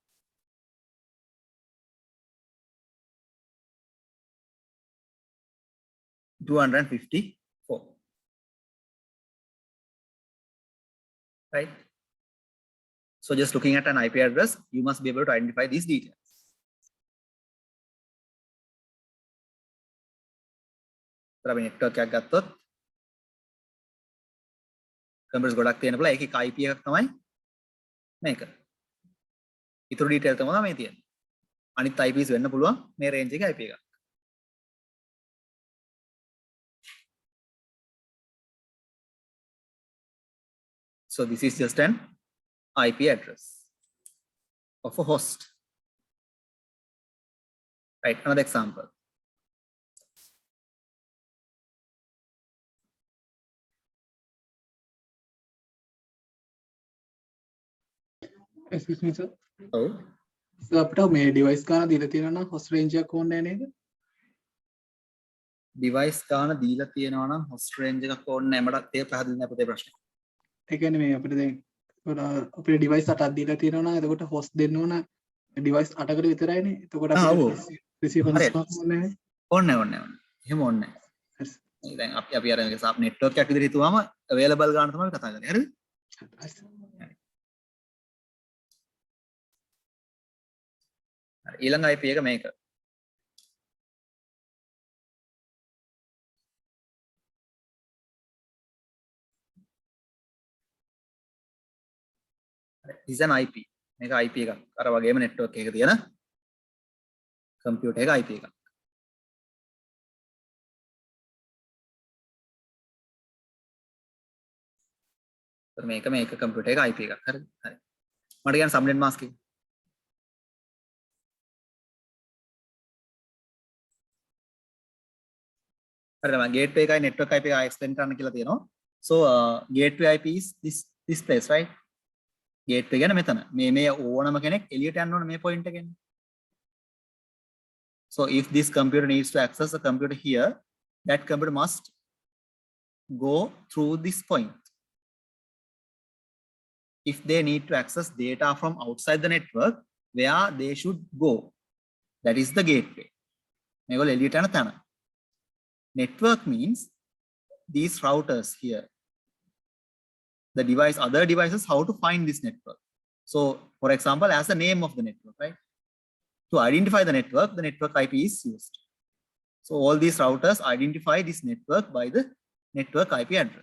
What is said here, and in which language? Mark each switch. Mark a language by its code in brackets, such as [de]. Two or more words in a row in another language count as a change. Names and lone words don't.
[en] $254, right? So just looking at an IP address, you must be able to identify these details. [si] network එකක් ගත්තොත් කම්පියුටර්ස් ගොඩක් තියෙන බලා ඒකේ IP එකක් තමයි මේක. ඊටු ඩීටේල් තමයි මේ තියෙන්නේ. අනිත් IPs වෙන්න පුළුවන් මේ රේන්ජ් එකේ IP එකක්. [en] So this is just an IP address of a host. Right, another example. Excuse me, sir. Oh, [si] So අපිට මේ device ගන්න දීලා තියෙනවා නම් [en] host range [si] එකක් ඕනේ නැහැ නේද? device ගාන දීලා තියෙනවා නම් [en] host range [si] එකක් ඕනේ නැහැ. මට ඒක පැහැදිලි නැහැ පුතේ ප්‍රශ්නේ. ඒ කියන්නේ මේ අපිට දැන් අපිට device 8ක් දීලා තියෙනවා නම් එතකොට host දෙන්න ඕන device 8කට විතරයිනේ. එතකොට අපිට receiver ඕනේ නැහැ. ඕනේ. එහෙම ඕනේ නැහැ. දැන් අපි අර network එකක් විදිහට හිතුවාම available ගාන තමයි කතා කරන්නේ. හරිද? ඊළඟ IP එක මේක. [en] This is an IP. [si] මේක IP එකක්. අර වගේම network එකක තියෙන computer එක IP එකක්. මේක computer එක IP එකක්. හරිද? හරි. මට කියන්න [en] subnet mask [si] එක. හරිද? මම gateway එකයි [en] network IP [si] එකයි explain කරන්න කියලා තියෙනවා. [en] So gateway IP is this place, right? [si] Gateway ගැන මෙතන. මේ ඕනම කෙනෙක් එළියට යන්න ඕන මේ point එකෙන්. [en] So if this computer needs to access a computer here, that computer must go through this point. If they need to access data from outside the network, where they should go, that is the gateway. [si] මේගොල්ලෝ එළියට යන තැන. [en] Network means these routers here. The device, other devices, how to find this network. So, for example, as the name of the network, right? To identify the network IP is used. So all these routers identify this network by the network IP address.